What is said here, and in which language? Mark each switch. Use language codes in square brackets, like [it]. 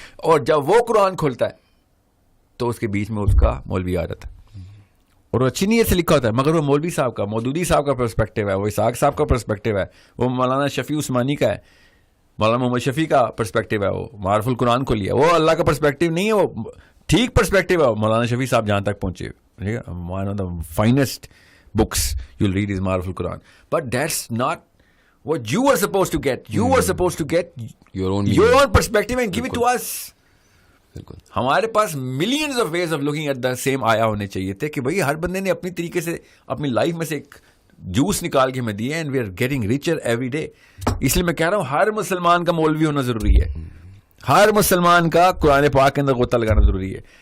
[ur] اور جب وہ قرآن کھولتا ہے تو اس کے بیچ میں اس کا مولوی آ جاتا ہے, اور وہ اچھی نیت سے لکھا ہوتا ہے, مگر وہ مولوی صاحب کا, مودودی صاحب کا پرسپیکٹو ہے, وہ اسحاق صاحب کا پرسپیکٹو ہے, وہ مولانا شفیع عثمانی کا ہے, مولانا محمد شفیع کا پرسپیکٹو ہے, وہ معارف القرآن کو لیا, وہ اللہ کا پرسپیکٹو نہیں ہے, وہ ٹھیک پرسپیکٹو ہے. مولانا شفیع صاحب جہاں تک پہنچے, ٹھیک ہے, [en] One of the finest books you'll read is Ma'arif al-Quran, but that's not what you were supposed to get. You were supposed to get your own perspective and give it to us. [ur] بالکل. ہمارے پاس [en] millions of ways of looking at the same [ur] آیا ہونے چاہیے تھے کہ بھائی ہر بندے نے اپنی طریقے سے اپنی لائف میں سے ایک جوس نکال کے ہمیں دیے [en] And we are getting richer every day. [ur] اس لیے میں کہہ رہا ہوں ہر مسلمان کا مولوی ہونا ضروری ہے, ہر مسلمان کا قرآن پاک کے اندر غوطہ لگانا ضروری ہے.